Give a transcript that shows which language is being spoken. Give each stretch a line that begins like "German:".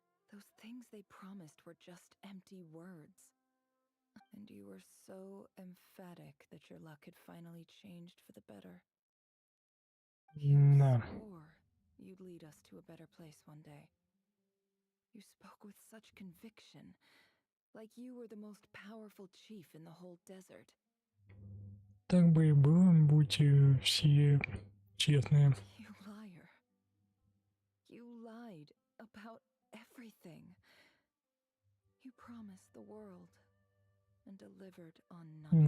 English: Those things they promised were just empty words. And you were so emphatic that your luck had finally changed for the better. You swore you'd lead us to a better place one day. You spoke with such conviction, like you were the most powerful chief in the whole desert.
Russian: Так бы и было, будь все честные.
English: You liar. You lied about everything. You promised the world and delivered on none.